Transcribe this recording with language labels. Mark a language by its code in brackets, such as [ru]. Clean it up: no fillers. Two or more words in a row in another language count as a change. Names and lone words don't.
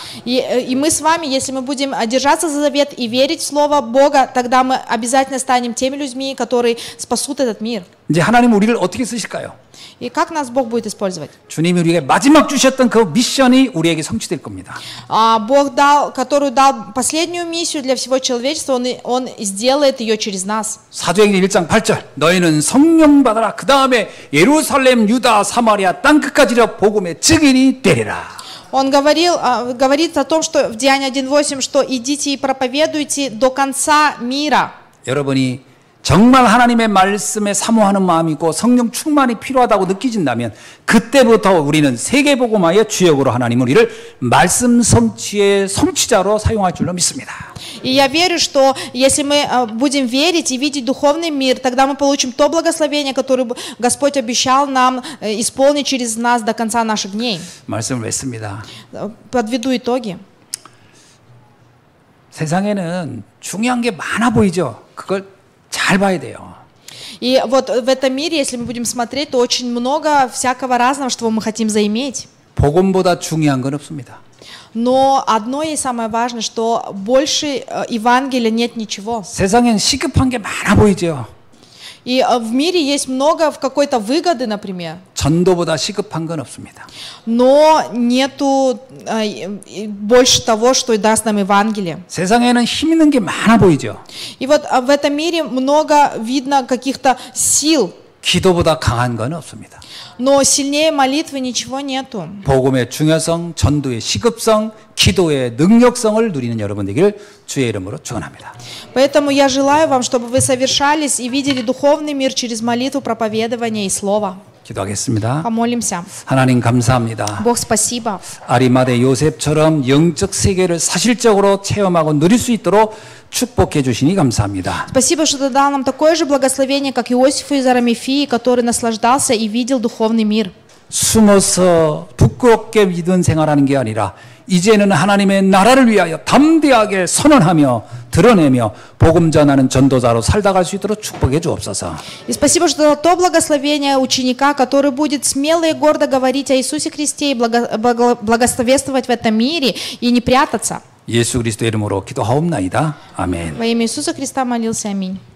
[ru] И мы с вами, если мы будем держаться за завет и верить в Слово Бога, тогда мы обязательно станем теми людьми, которые спасут этот мир. [ko] 이제 하나님 우리를 어떻게 쓰실까요? [ru] И как нас Бог будет использовать? [ko] 주님이 우리에게 마지막 주셨던 그 미션이 우리에게 성취될 겁니다. [ru] Бог дал, который дал последнюю миссию для всего человечества, Он сделает ее через нас. [ko] 사도행전 1장 8절 너희는 성령 받아라. 그 다음에 예루살렘, 유다, 사마리아 땅 끝까지로 복음의 증인이 되리라. [ru] Он говорит о том, что в Деянии 1:8, что идите и проповедуйте до конца мира. [ko] 여러분이 정말 하나님의 말씀에 사모하는 마음이 있고 성령 충만이 필요하다고 느끼진다면 그때부터 우리는 세계복음화의 주역으로 하나님 우리를 말씀 성취의 성취자로 사용할 줄로 믿습니다. [ru] И я верю, что если мы будем верить и видеть духовный мир, тогда мы получим то благословение, которое Господь обещал нам исполнить через нас до конца наших дней. [ko] 말씀을 맺습니다. [ru] Подведу итоги. [ko] 세상에는 중요한 게 많아 보이죠. 그걸 잘 봐야 돼요. [ru] И вот в этом мире, если мы будем смотреть, то очень много всякого разного, что мы хотим заиметь. [ko] 복음보다 중요한 건 없습니다. [ru] Но одно есть самое важное, что больше Евангелия нет ничего. [ko] 세상엔 시급한 게 많아 보이죠. [ru] И в мире есть много какой-то выгоды, например. [ko] 전도보다 시급한 건 없습니다. [ru] Но нету больше того, что даст нам Евангелие. [ko] 세상에는 힘 있는 게 많아 보이죠. [ru] И вот в этом мире много видно каких-то сил. [ko] 기도보다 강한 건 없습니다. [ru] Но сильнее молитвы ничего нету. [ko] 복음의 중요성, 전도의 시급성, 기도의 능력성을 누리는 여러분 되기를 주의 이름으로 축원합니다. [ru] Поэтому я желаю вам, чтобы вы совершались и видели духовный мир через молитву, проповедование и слово. [ko] 기도하겠습니다. [ru] Помолимся. [ko] 하나님 감사합니다. [ru] Бог, спасибо. [ko] 아리마대 요셉처럼 영적 세계를 사실적으로 체험하고 누릴 수 있도록 축복해 주시니 감사합니다. [ru] Спасибо, что ты дал нам такое же благословение, как Иосифу из Арамифии, который наслаждался и видел духовный мир. [ko] 숨어서 부끄럽게 믿음 생활하는 게 아니라 이제는 하나님의 나라를 위하여 담대하게 선언하며 드러내며 복음 전하는 전도자로 살다 갈 수 있도록 축복해 주옵소서. [ru] И спасибо, что дал то благословение ученика, который будет смело и гордо говорить о Иисусе Христе и благословествовать в этом мире и не прятаться. [ko] 예수 그리스도의 이름으로 기도하옵나이다. 아멘. [ru] Во имя Иисуса Христа молился. Аминь.